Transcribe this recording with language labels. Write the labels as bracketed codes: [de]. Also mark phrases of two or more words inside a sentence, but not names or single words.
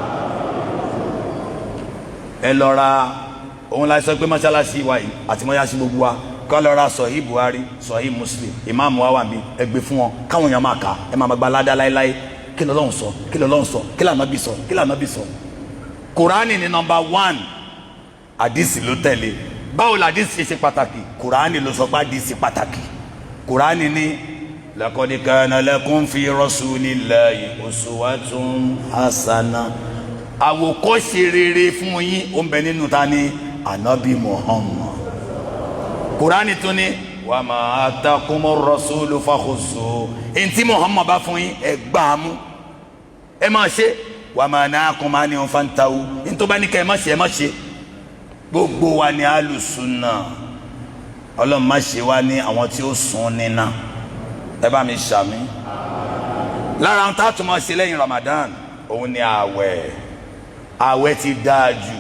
[yo] ẹ lọ ra òun la sọ pé mọ́ṣáláṣí wa yìí àti mọ́ṣáláṣí gbogbo wa kọ́ lọ ra Sahih Buhari, Sahih Muslim, ìmáàmù wa wà bí ẹ gbé fún wọn káwọn èèyàn máa kà á, ẹ máa gba aládá láéláé. kí l'Ọlọ́run sọ, kí l'Ọlọ́run sọ, kí l'Ànábì sọ, kí l'Ànábì sọ. Kùránì ni number 1, àdìsí ló tẹ̀lé. báwo la àdìsí ṣe pàtàkì? Kùránì ló sọ pé àdìsí pàtàkì. Kùránì ní [ar] لقد كان لكم في رسول الله أسوة حسنة. [yo] Àwòkọ́ṣe rere fún yín ó ń bẹ nínú ta ni Ànábì Muhammad. Kùránì tún ní [ar] وما آتاكم الرسول فخذوه. [yo] Ntí Muhammad bá fún yín ẹ gbà mú ẹ máa ṣe. [ar] وما نهاكم عنه فانتهوا. [yo] Ntó bá ní ká ẹ má ṣe ẹ má ṣe. Gbogbo wa ni alùsùnà. Ọlọ́run má ṣe wá ní àwọn tí ó sùn nínà. Ẹ bá mi ṣàmì. Lára ń tààtù máa ṣe lẹ́yìn Ramadan òun ni ààwẹ̀. Ààwẹ̀ ti dáa jù.